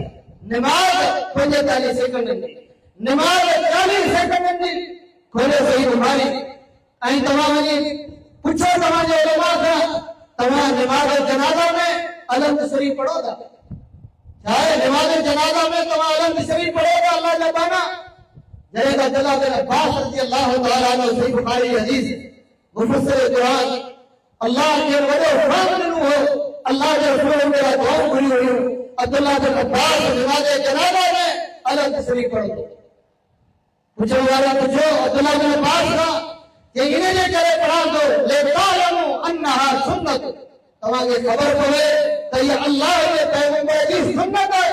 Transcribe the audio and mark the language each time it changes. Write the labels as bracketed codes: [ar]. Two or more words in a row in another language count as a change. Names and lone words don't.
[sd] नमाज़ 45 सेकंडनि जी, नमाज़ 40 सेकंडनि जी, खोलियो सही बुखारी ऐं तव्हां वञी पुछो तव्हांजे उलमा खां, तव्हां नमाज़ जनाज़ा में अलहम्द शरीफ़ पढ़ो था? छा आहे नमाज़ जनाज़ा में तव्हां अलहम्द शरीफ़ पढ़ो था? अल्लाह जा बाना जॾहिं त अब्दुल्लाह बिन अब्बास [ar] رضي الله تعالى عنه [sd] सही बुखारी हदीस मुफस्सिर कुरान अल्लाह के वॾो फज़ल ॾिनो हो, अल्लाह जे रसूल मेरा दुआऊं घुरी हुयूं। अब्दुल्लाह बिन अब्बास नमाज़ जनाज़ा में अलहम्द शरीफ़ पढ़ो। पुछण वारा पुछो अब्दुल्लाह बिन अब्बास खां कि इन जे करे पढ़ां थो [ar] لتعلموا أنها سنة, [sd] तव्हांखे ख़बर पवे त इहा अल्लाह जे पैगंबर जी सुन्नत आहे।